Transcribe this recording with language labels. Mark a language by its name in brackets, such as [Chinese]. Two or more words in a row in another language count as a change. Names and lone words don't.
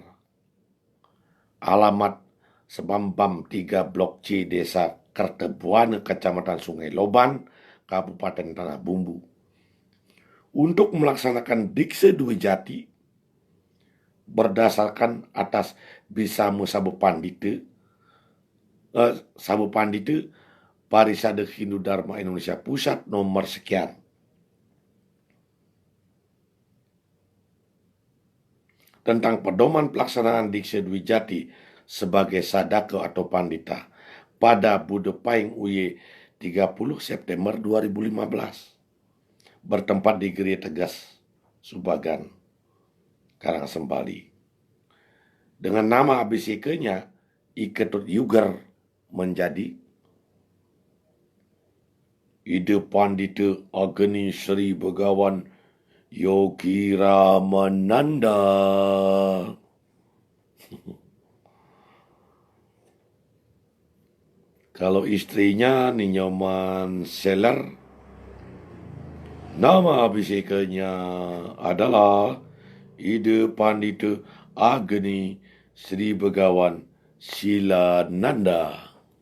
[Indonesian] alamat Sebambam 3 Blok C Desa Kertebuana, Kecamatan Sungai Loban, Kabupaten Tanah Bumbu, untuk melaksanakan dikse Dwi Jati berdasarkan atas Bisamu Sabu Pandita Parisade Hindu Dharma Indonesia Pusat nomor sekian. Tentang pedoman pelaksanaan dikse Dwi Jati sebagai sadaka atau pandita pada Bude Paing Uye 30 September 2015. Bertempat di Geria Tegas, Subagan, Karangasembali. Dengan nama ABCK-nya Iketut Yuger menjadi Ide Pandita Agni Sri Begawan Yogi Ramananda. Kalau istrinya Ninyoman Seller, nama ABCK-nya adalah Ide Pandita Agni Sri Begawan Silananda.